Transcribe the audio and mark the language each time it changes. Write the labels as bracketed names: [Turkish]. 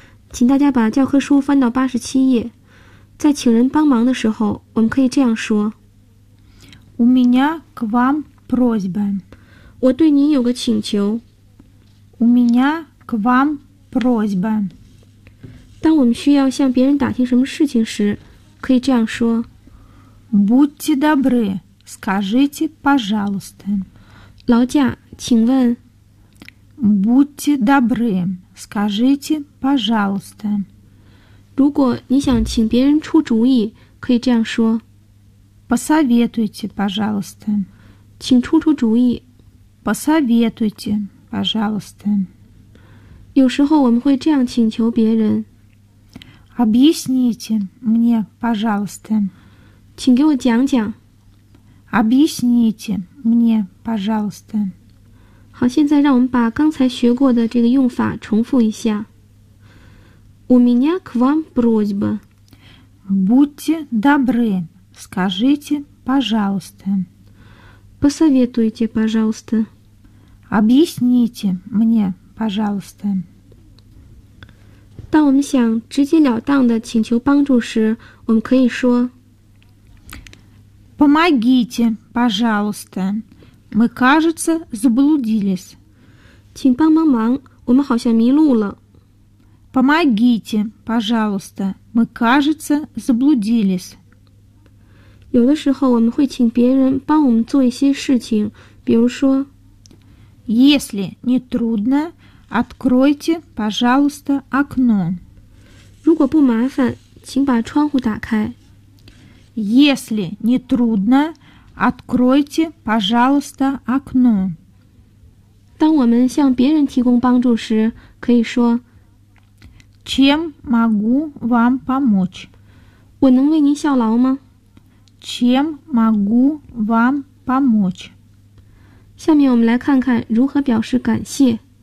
[Chinese] 请大家把教科书翻到87页。在请人帮忙的时候，我们可以这样说。 [Russian] У меня к вам просьба. [Chinese] 我对您有个请求。 [Russian] У меня к вам просьба. [Chinese] 当我们需要向别人打听什么事情时，可以这样说。 [Russian] Будьте добры, скажите, пожалуйста. [Chinese] 劳驾，请问。 [Russian] Будьте добры, скажите, пожалуйста. [Chinese] 如果你想请别人出主意，可以这样说。 [Russian] Посоветуйте, пожалуйста. [Chinese] 请出出主意。 [Russian] Посоветуйте, пожалуйста. [Chinese] 有时候我们会这样请求别人。 [Russian] Объясните мне, пожалуйста. [Chinese] 请给我讲讲。 [Russian] Объясните мне, пожалуйста. 好，现在让我们把刚才学过的这个用法重复一下。 У меня к вам просьба. Будьте добры, скажите, пожалуйста. Посоветуйте, пожалуйста. Объясните мне, пожалуйста. [Chinese] 当我们想直截了当的请求帮助时，我们可以说 [Russian] Помогите, пожалуйста. Мы, кажется, заблудились. [Chinese] 请帮帮忙，我们好像迷路了。 [Russian] Помогите, пожалуйста, мы, кажется, заблудились. [Chinese] 有的时候我们会请别人帮我们做一些事情，比如说 [Russian] Если не трудно, откройте, пожалуйста, окно. [Chinese] 如果不麻烦，请把窗户打开。 [Russian] Если не трудно, откройте, пожалуйста, окно. [Chinese] 当我们向别人提供帮助时，可以说 [Russian] Чем могу вам помочь? [Chinese] 我能为您效劳吗？ [Russian] Чем могу вам помочь? [Chinese] 下面我们来看看如何表示感谢。